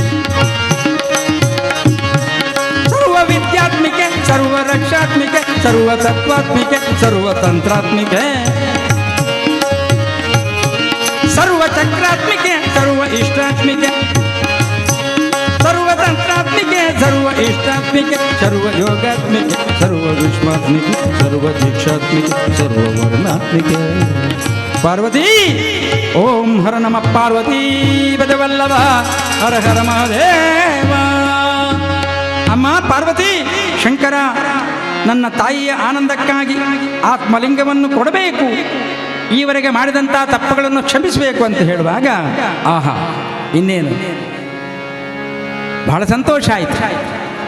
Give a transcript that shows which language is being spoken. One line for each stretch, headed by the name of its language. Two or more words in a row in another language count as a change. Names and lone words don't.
Sanskrit: ಸರ್ವ ವಿದ್ಯಾತ್ಮಿಕೆ, ಸರ್ವ ರಕ್ಷಾತ್ಮಿಕೆ, ಸರ್ವ ತತ್ವಾತ್ಮಿಕೆ, ಸರ್ವ ತಂತ್ರಾತ್ಮಿಕೆ, ಸರ್ವ ಚಕ್ರಾತ್ಮಿಕೆ, ಸರ್ವ ಇಷ್ಟಾತ್ಮಿಕೆ, ಸರ್ವ ತಂತ್ರಾತ್ಮಿಕೆ, ಸರ್ವ ಇಷ್ಟಾತ್ಮಿಕೆ, ಸರ್ವ ಯೋಗಾತ್ಮಿಕೆ, ಸರ್ವ ವಿಶ್ವಾತ್ಮಿಕೆ, ಸರ್ವ ದೀಕ್ಷಾತ್ಮಿಕೆ, ಸರ್ವ ವರ್ಣಾತ್ಮಿಕೆ. ಪಾರ್ವತಿ ಓಂ ಹರ ನಮ ಪಾರ್ವತಿ ಬದವಲ್ಲಭ ಹರ ಹರ ಮಹಾದೇವ.
Kannada: ಅಮ್ಮ ಪಾರ್ವತಿ, ಶಂಕರ ನನ್ನ ತಾಯಿಯ ಆನಂದಕ್ಕಾಗಿ ಆತ್ಮಲಿಂಗವನ್ನು ಕೊಡಬೇಕು, ಈವರೆಗೆ ಮಾಡಿದಂಥ ತಪ್ಪುಗಳನ್ನು ಕ್ಷಮಿಸಬೇಕು ಅಂತ ಹೇಳುವಾಗ ಆಹಾ ಇನ್ನೇನು ಬಹಳ ಸಂತೋಷ ಆಯಿತು.